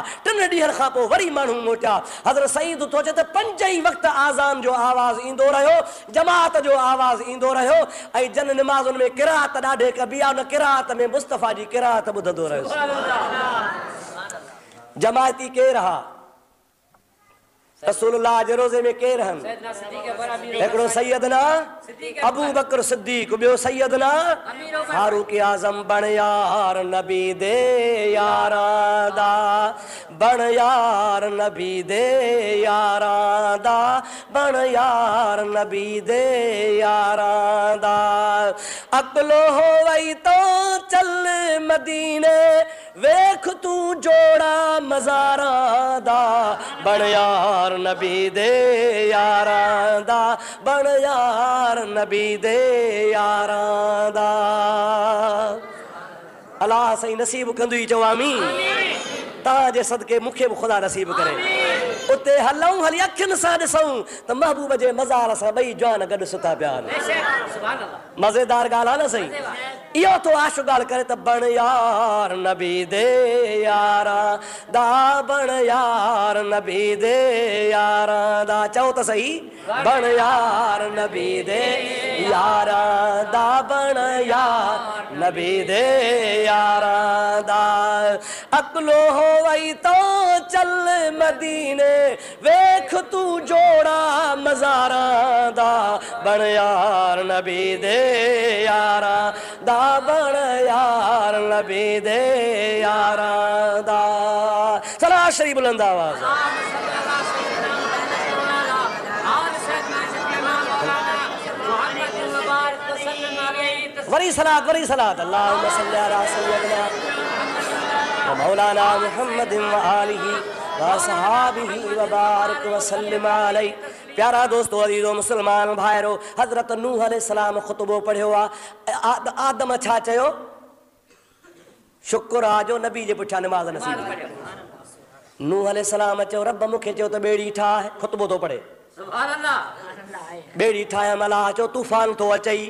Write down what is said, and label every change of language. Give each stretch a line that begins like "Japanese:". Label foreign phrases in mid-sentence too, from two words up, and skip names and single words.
Sindhi: 3 ॾींहंनि खां पोइ वरी माण्हू मोटिया। हज़रत सईद थो चए त 5 ई वक़्त आज़ान जो आवाज़ ईंदो रहियो, जमात जो आवाज़ ईंदो रहियो ऐं जन नमाज़ुनि में किरात ॾाढे कबी आहे, उन किरात में मुस्तफ़ा जी किरात ॿुधंदो रहियो। जमायती केरु हा? रसूलुल्लाह जे रोज़े में केरु आहिनि? हिकिड़ो सैयदना अबू बकर सिद्दीक़, ॿियो सैयदना फारूक आज़म।
Punjabi: ਬਣ ਯਾਰ ਨਬੀ ਦੇ ਯਾਰਾਂ ਦਾ, ਬਣ ਯਾਰ ਨਬੀ ਦੇ ਯਾਰਾਂ ਦਾ, ਬਣ ਯਾਰ ਨਬੀ ਦੇ ਯਾਰਾਂ ਦਾ। ਅਕਲੋ ਹੋ ਵਈ ਤੋ ਚੱਲ ਮਦੀਨੇ, ਵੇਖ ਤੂ ਜੋੜਾ ਮਜ਼ਾਰਾਂ ਦਾ, ਬਣ ਯਾਰ ਨਬੀ ਦੇ ਯਾਰਾਂ ਦਾ, ਬਣ ਯਾਰ ਨਬੀ ਦੇ ਯਾਰਾਂ ਦਾ।
Sindhi: अल्लाह सही नसीब कंदी चवां आमीन। ताजे सदके मूंखे बि ख़ुदा नसीब करे। उते हलूं, हली अखियुनि सां ॾिसूं त महबूब जे मज़ार सां ॿई जवान गॾु सुता पिया आहिनि। मज़ेदार ॻाल्हि आहे न सही। इहो तो आशु ॻाल्हि करे त
Punjabi: ਬਣ ਯਾਰ ਨਬੀ ਦੇ ਯਾਰਾਂ ਦਾ, ਬਣ ਯਾਰ ਨਬੀ ਦੇ ਯਾਰਾਂ ਦਾ।
Sindhi: चओ त सही,
Punjabi: ਬਣ ਯਾਰ ਨਬੀ ਦੇ ਯਾਰਾਂ ਦਾ, ਬਣ ਯਾਰ ਨਬੀ ਦੇ ਯਾਰਾਂ ਦਾ। ਅਕਲੋ ਹੋ ਵਈ ਤੋ ਚੱਲ ਮਦੀਨੇ, ਵੇਖ ਤੂ ਜੋੜਾ ਮਜ਼ਾਰਾਂ ਦਾ, ਬਣ ਯਾਰ ਨਬੀ ਦੇ ਯਾਰਾਂ ਦਾ, ਬਣ ਯਾਰ ਨਬੀ ਦੇ ਯਾਰਾਂ ਦਾ।
Sindhi: सलाह शरीफ बुलंद आवाज़। वरी सलात, वरी सलात।
Arabic: اللهم صل على سيدنا و مولانا محمد و آله و صحبه و بارك و سلم عليه.
Sindhi: प्यारा दोस्तों, अज़ीज़ो मुसलमान भाइरो, हज़रत नूह अलैहिस्सलाम ख़ुतबो पढ़ियो आहे। आदम छा चयो? शुक्र आहे जो नबी जे पुठियां नमाज़ नसीब कयो। नूह अलैहिस्सलाम चयो रब मूंखे चयो त ॿेड़ी ठाहे, ख़ुतबो थो पढ़े। ॿेड़ी ठाहे अलाह चयो तूफ़ान थो अचई।